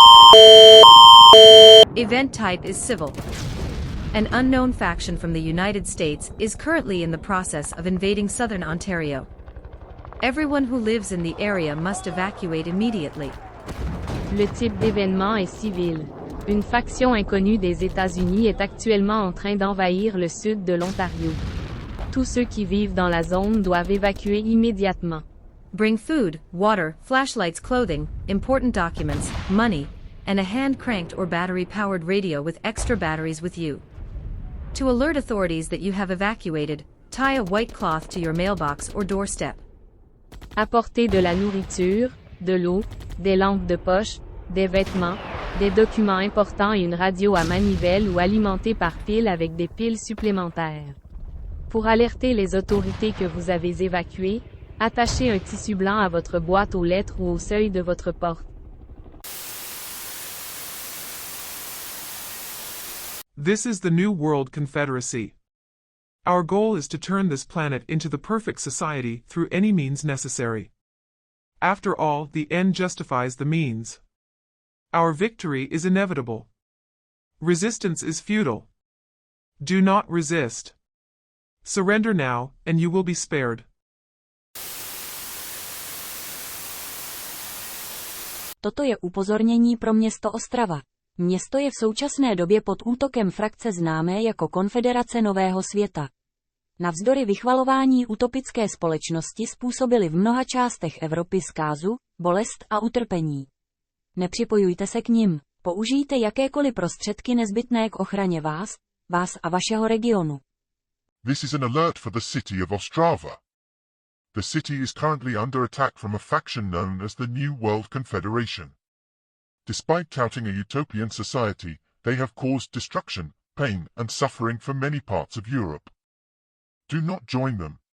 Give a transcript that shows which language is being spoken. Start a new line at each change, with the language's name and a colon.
English: government type is civil. An unknown faction from the United States is currently in the process of invading southern Ontario. Everyone who lives in the area must evacuate immediately.
French: Le type d'événement est civil. Une faction inconnue des États-Unis est actuellement en train d'envahir le sud de l'Ontario. Tous ceux qui vivent dans la zone doivent évacuer immédiatement.
English: Bring food, water, flashlights, clothing, important documents, money, and a hand-cranked or battery-powered radio with extra batteries with you. To alert authorities that you have evacuated, tie a white cloth to your mailbox or doorstep.
French: Apportez de la nourriture, de l'eau, des lampes de poche, des vêtements, des documents importants et une radio à manivelle ou alimentée par pile avec des piles supplémentaires. Pour alerter les autorités que vous avez évacuées, attachez un tissu blanc à votre boîte aux lettres ou au seuil de votre porte.
English: This is the New World Confederacy. Our goal is to turn this planet into the perfect society through any means necessary. After all, the end justifies the means. Our victory is inevitable. Resistance is futile. Do not resist. Surrender now, and you will be spared.
Czech: Toto je upozornění pro město Ostrava. Město je v současné době pod útokem frakce známé jako Konfederace Nového světa. Navzdory vychvalování utopické společnosti způsobili v mnoha částech Evropy zkázu, bolest a utrpení. Nepřipojujte se k nim, použijte jakékoliv prostředky nezbytné k ochraně vás a vašeho regionu.
English: This is an alert for the city of Ostrava. The city is currently under attack from a faction known as the New World Confederation. Despite touting a utopian society, they have caused destruction, pain, and suffering for many parts of Europe. Do not join them.